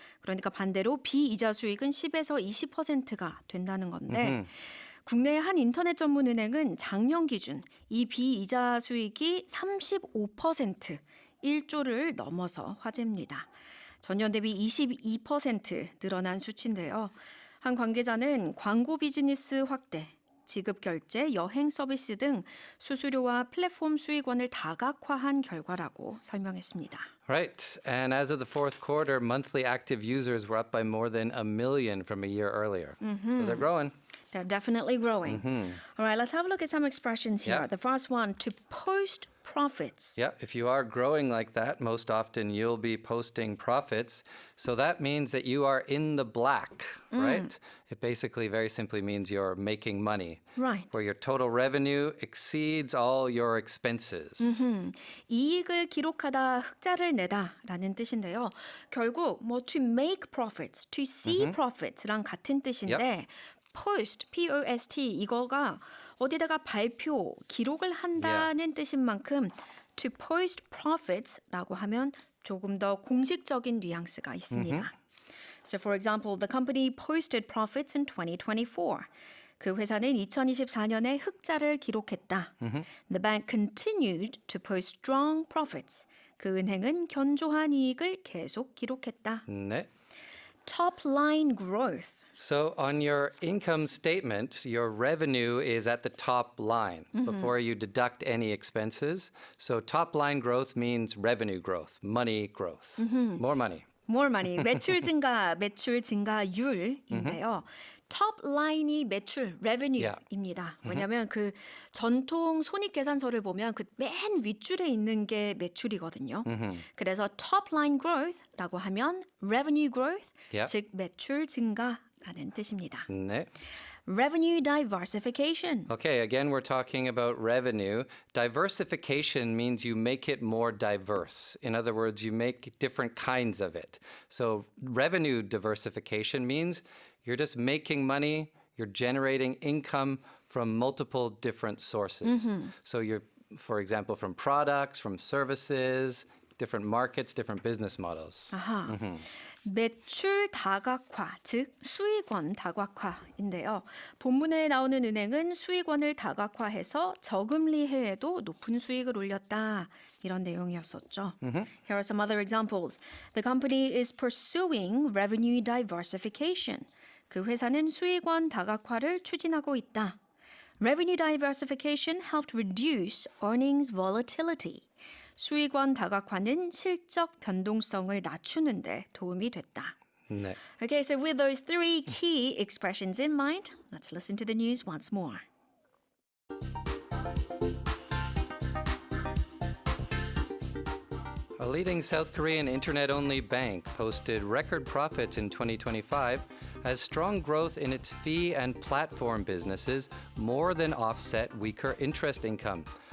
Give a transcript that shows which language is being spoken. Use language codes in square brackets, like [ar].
[ko] 그러니까 반대로 비이자 수익은 10에서 20%가 된다는 건데 국내 한 인터넷 전문 은행은 작년 기준 이 비이자 수익이 35%, 1조를 넘어서 화제입니다. 전년 대비 22% 늘어난 수치인데요. 한 관계자는 광고 비즈니스 확대, 지급 결제, 여행 서비스 등 수수료와 플랫폼 수익원을 다각화한 결과라고 설명했습니다. [en] Right. And as of the fourth quarter, monthly active users were up by more than 1 million from a year earlier. So they're growing. They're definitely growing. All right, let's have a look at some expressions here. Yeah. The first one, to post profits. Yeah, if you are growing like that, most often you'll be posting profits. So that means that you are in the black, right? It basically very simply means you're making money. Right. Where your total revenue exceeds all your expenses. [ko] 이익을 기록하다, 흑자를 내다라는 뜻인데요. 결국 뭐 [en] to make profits, to see profits [ko] 랑 같은 뜻인데 post, P-O-S-T 이거가 어디다가 발표, 기록을 한다는 뜻인 만큼 [en] to post profits [ko] 라고 하면 조금 더 공식적인 뉘앙스가 있습니다. [en] So for example, the company posted profits in 2024. [ko] 그 회사는 2024년에 흑자를 기록했다. [en] The bank continued to post strong profits. [ko] 그 은행은 견조한 이익을 계속 기록했다. 네. [en] Top line growth. So on your income statement, your revenue is at the top line before you deduct any expenses. So top line growth means revenue growth, money growth, more money. More money. [ko] 매출 증가, 매출 증가율인데요. top line이 매출, revenue입니다. 왜냐하면 그 전통 손익계산서를 보면 그 맨 윗줄에 있는 게 매출이거든요. 그래서 [en] top line growth [ko] 라고 하면 [en] revenue growth, Yep. [ko] 즉 매출 증가라는 뜻입니다. 네. [en] Revenue diversification. Okay, again, we're talking about revenue. Diversification means you make it more diverse. In other words, you make different kinds of it. So, revenue diversification means you're just making money, you're generating income from multiple different sources. So, you're, for example, from products, from services, different markets, different business models. [ko] 아하. 매출 다각화, 즉 수익원 다각화인데요. 본문에 나오는 은행은 수익원을 다각화해서 저금리 해에도 높은 수익을 올렸다. 이런 내용이었었죠. [en] Here are some other examples. The company is pursuing revenue diversification. [ko] 그 회사는 수익원 다각화를 추진하고 있다. [en] Revenue diversification helped reduce earnings volatility. [ko] 수익원 다각화는 실적 변동성을 낮추는 데 도움이 됐다. 네. [en] Okay, so with those three key expressions in mind, let's listen to the news once more. A leading South Korean internet-only bank posted record profits in 2025 as strong growth in its fee and platform businesses more than offset weaker interest income.